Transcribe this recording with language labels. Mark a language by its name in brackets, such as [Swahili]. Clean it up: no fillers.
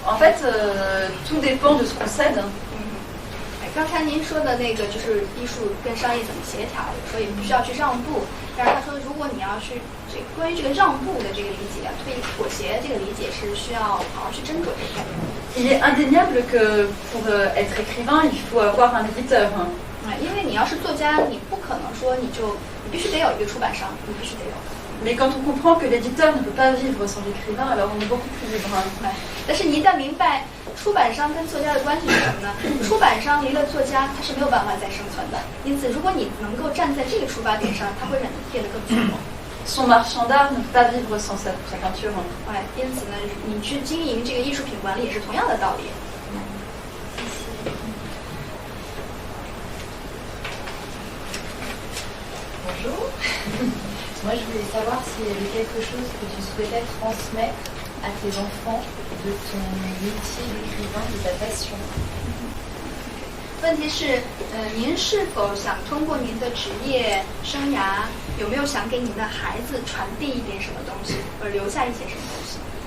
[French] En fait, tout dépend de ce qu'on cède. [Chinese] 刚才您说的那个就是艺术跟商业怎么协调，有时候也不需要去让步。但是他说，如果你要去关于这个让步的这个理解，对妥协这个理解是需要好好去斟酌一下。 [French] Il est indéniable que pour être écrivain, il faut avoir un éditeur. [Chinese] 因为你要是作家，你不可能说你必须得有一个出版商，你必须得有。 [French] Mais quand on comprend que l'éditeur ne peut pas vivre sans l'écrivain, alors on est beaucoup plus libre. [Chinese] 但是你一旦明白出版商跟作家的关系是什么呢？出版商离了作家，他是没有办法再生存的。因此，如果你能够站在这个出发点上，他会让你变得更自由。 [French] Son marchand d'art ne peut pas vivre sans sa peinture. [Chinese] 因此呢，你去经营这个艺术品管理也是同样的道理。 [French] Bonjour. Moi, je voulais savoir s'il y avait quelque chose que tu souhaitais transmettre à tes enfants de ton métier d'écrivain, de ta passion. [Chinese] 问题是，您是否想通过您的职业生涯，有没有想给您的孩子传递一点什么东西，或者留下一些什么东西？